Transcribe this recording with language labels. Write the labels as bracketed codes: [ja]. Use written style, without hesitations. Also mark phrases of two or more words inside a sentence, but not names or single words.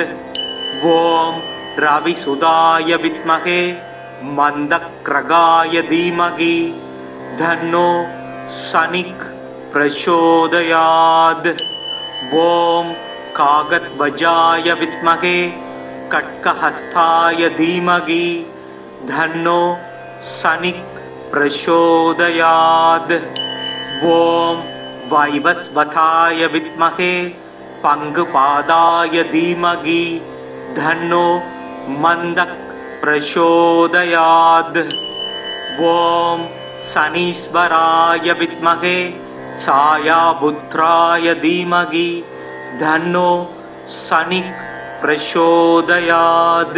[sa] ओं रविसुताय विद्महे मन्दग्रहाय धीमहि तन्नो शनिः प्रचोदयात्. ओं काकध्वजाय विद्महे खड्गहस्ताय धीमहि तन्नो शनिः प्रचोदयात्। ॐ वैवस्वताय विद्महे पंगुपादाय धीमहि धन्नो मन्दः प्रचोदयात्। ॐ शनीश्वराय विद्महे छायापुत्राय धीमहि धन्नो शनिः प्रचोदयात्।